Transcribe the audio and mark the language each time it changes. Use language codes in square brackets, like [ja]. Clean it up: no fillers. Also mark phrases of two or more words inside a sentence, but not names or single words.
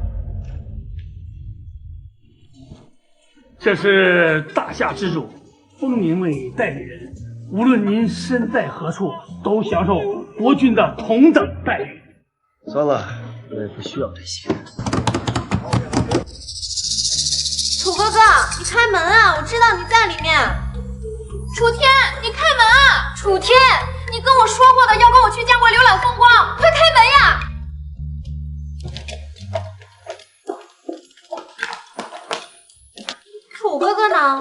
[zh] 這是大夏之主封您為代理人，無論您身在何處，都享受國君的同等待遇。算了，我也不需要這些。楚哥哥，你開門啊！我知道你在裡面。楚天，你開門啊！楚天，你跟我說過的要跟我去江國瀏覽風光，快開門呀！楚哥哥呢？